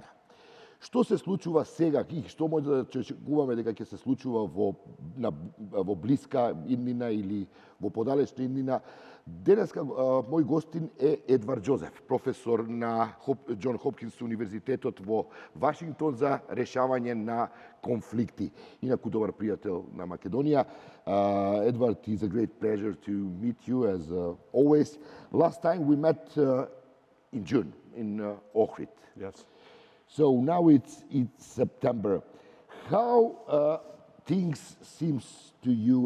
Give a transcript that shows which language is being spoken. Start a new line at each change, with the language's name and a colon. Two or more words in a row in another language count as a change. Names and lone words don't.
Macedonian: Што се случува сега и што може да очекуваме дека ќе се случува во блиска иднина или во подалечна иднина? Денеска мој гостин е Едвард Џозеф, професор на Џон Хопкинс универзитетот во Вашингтон за решавање на конфликти. Инаку добар пријател на Македонија.
English: Edward, it's a great pleasure to meet you as always. Last time we met in June in Ohrid. Yes. So now it's September. How things seems to you?